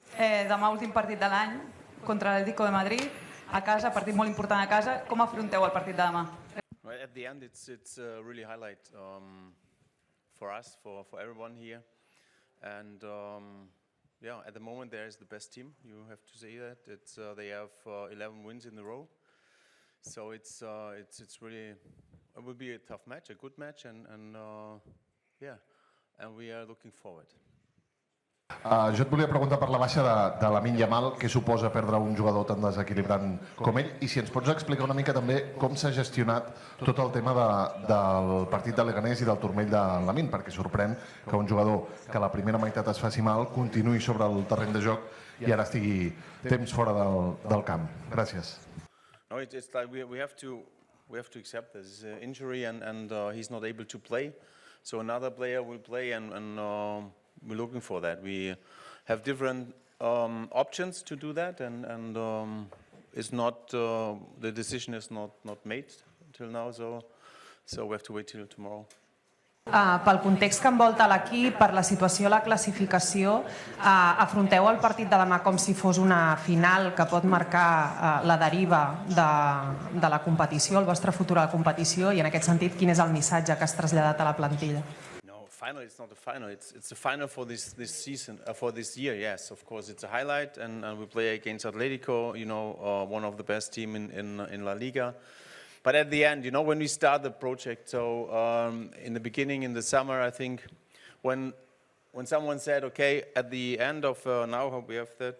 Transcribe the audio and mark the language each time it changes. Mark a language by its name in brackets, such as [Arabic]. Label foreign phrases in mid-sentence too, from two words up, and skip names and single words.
[Catalan] Demà últim partit de l'any contra l'Atlético de Madrid, a casa, partit molt important a casa. Com afronteu el partit de demà? [English] Right, at the end, it's really highlight for us, for everyone here, and yeah, at the moment there is the best team. You have to say that they have 11 wins in a row, so it's really, it will be a tough match, a good match, and yeah, and we are looking forward. [Catalan] Jo et volia preguntar per la baixa de Lamine Yamal, què suposa perdre un jugador tan desequilibrant com ell, i si ens pots explicar una mica també com s'ha gestionat tot el tema del partit de Leganés i del turmell de Lamine, perquè sorprèn que un jugador que a la primera meitat es faci mal continuï sobre el terreny de joc i ara estigui temps fora del camp. Gràcies. [English] No, it's like we have to accept this injury, and he's not able to play, so another player will play, and we're looking for that. We have different options to do that, and it's not the decision is not made till now, so we have to wait till tomorrow. [Catalan] Pel context que envolta l'equip, per la situació a la classificació, afronteu el partit de demà com si fos una final que pot marcar la deriva de la competició, el vostre futur a la competició, i en aquest sentit, quin és el missatge que has traslladat a la plantilla? [English] Final, it's not a final. It's a final for this season, for this year. Yes, of course, it's a highlight, and we play against Atletico. You know, one of the best team in La Liga. But at the end, you know, when we start the project, so in the beginning, in the summer, I think, when someone said, okay, at the end of now we have that.